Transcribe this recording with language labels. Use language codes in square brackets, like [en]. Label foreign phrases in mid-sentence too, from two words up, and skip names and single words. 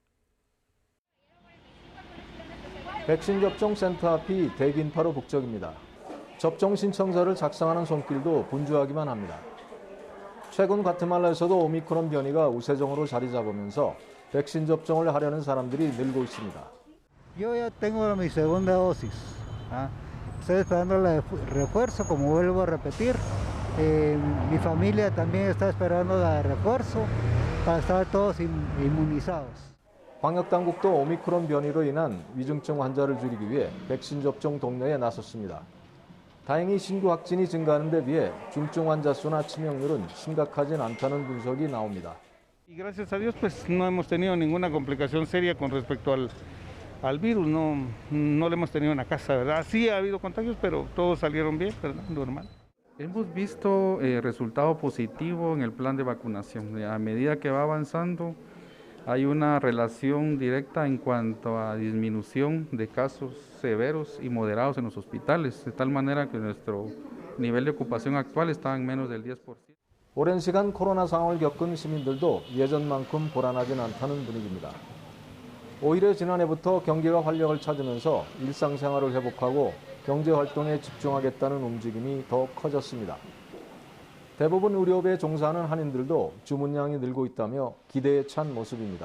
[ko] 백신 접종 센터 앞이 대긴파로 북적입니다. 접종 신청서를 작성하는 손길도 분주하기만 합니다. 최근 과테말라에서도 오미크론 변이가 우세종으로 자리 잡으면서 백신 접종을 하려는 사람들이 늘고 있습니다. [es] Yo ya tengo mi segunda dosis. Estoy esperando el refuerzo, como vuelvo a repetir. Mi familia también está esperando el refuerzo para estar todos inmunizados. [ko] 방역당국도 오미크론 변이로 인한 위중증 환자를 줄이기 위해 백신 접종 독려에 나섰습니다. 다행히 신규 확진이 증가하는 데 비해 중증 환자 수나 치명률은 심각하진 않다는 분석이 나옵니다. [es] Y gracias a Dios pues no hemos tenido ninguna complicación seria con respecto al virus, no le hemos tenido en la casa, ¿verdad? Sí ha habido contagios, pero todos salieron bien, ¿verdad? Normal. Hemos visto resultado positivo en el plan de vacunación. A medida que va avanzando, hay una relación directa en cuanto a disminución de casos severos y moderados en los hospitales, de tal manera que nuestro nivel de ocupación actual está en menos del 10%. [ko] 오랜 시간 코로나 상황을 겪은 시민들도 예전만큼 불안하진 않다는 분위기입니다. 오히려 지난해부터 경기가 활력을 찾으면서 일상생활을 회복하고 경제활동에 집중하겠다는 움직임이 더 커졌습니다. 대부분 의료업에 종사하는 한인들도 주문량이 늘고 있다며 기대에 찬 모습입니다.